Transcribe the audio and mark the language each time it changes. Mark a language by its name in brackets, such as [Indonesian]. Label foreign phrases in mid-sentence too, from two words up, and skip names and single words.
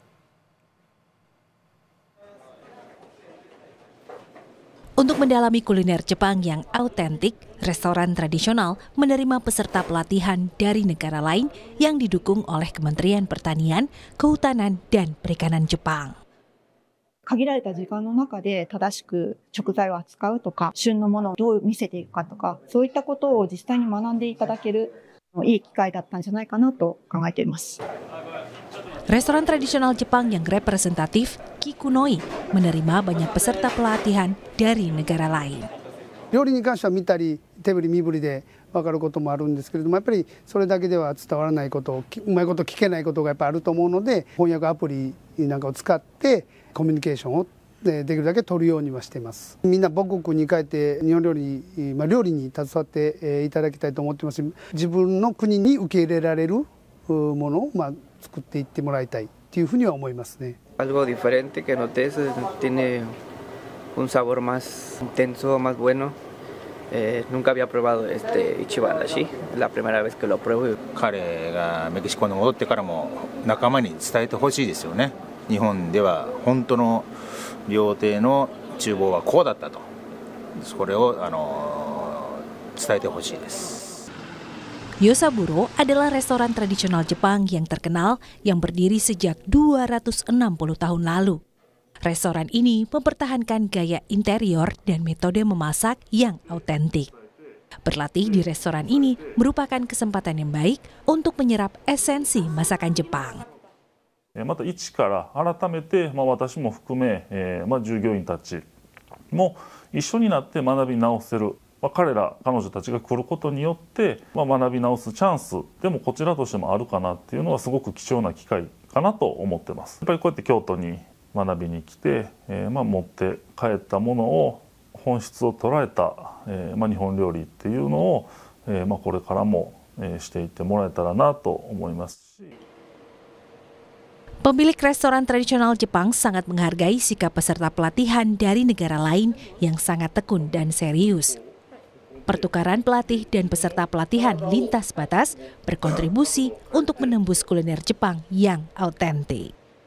[Indonesian] Untuk mendalami kuliner Jepang yang autentik, restoran tradisional menerima peserta pelatihan dari negara lain yang didukung oleh Kementerian Pertanian, Kehutanan, dan Perikanan Jepang. [Japanese] 限られた時間の中で正しく食材を扱うとか、旬のものをどう見せていくかとか、そういったことを実際に学んでいただけるいい機会だったんじゃないかなと考えています。 [Indonesian] Restoran tradisional Jepang yang representatif, Kikunoi, menerima banyak peserta pelatihan dari negara lain. 料理に関しては見たり手振り身振りで分かることもあるんですけれども、やっぱりそれだけでは伝わらないこと、うまいこと聞けないことがやっぱりあると思うので、翻訳アプリなんかを使ってコミュニケーションをできるだけ取るようにはしています。みんな母国に帰って日本料理、料理に携わっていただきたいと思ってますし、自分の国に受け入れられるものを作っていってもらいたいというふうには思いますね。 [Spanish] Algo diferente que noté es tiene un sabor más intenso, más bueno. Nunca había probado este [Japanese] 一番だし, [Spanish] es la primera vez que lo pruebo. [Japanese] 彼がメキシコに戻ってからも仲間に伝えてほしいですよね。日本では本当の料亭の厨房はこうだったと、これを伝えてほしいです。 [Indonesian] Yosaburo adalah restoran tradisional Jepang yang terkenal yang berdiri sejak 260 tahun lalu. Restoran ini mempertahankan gaya interior dan metode memasak yang autentik. Berlatih di restoran ini merupakan kesempatan yang baik untuk menyerap esensi masakan Jepang. [Japanese] また一から改めて、私も含め、従業員たちも一緒になって学び直せる。彼ら彼女たちが来ることによって、学び直すチャンスでもこちらとしてもあるかなっていうのはすごく貴重な機会かなと思ってます。やっぱりこうやって京都に学びに来て、持って帰ったものを本質を捉えた、日本料理っていうのを、これからも、していってもらえたらなと思いますし。 [Indonesian] Pemilik restoran tradisional Jepang sangat menghargai sikap peserta pelatihan dari negara lain yang sangat tekun dan serius. Pertukaran pelatih dan peserta pelatihan lintas batas berkontribusi untuk menembus kuliner Jepang yang autentik.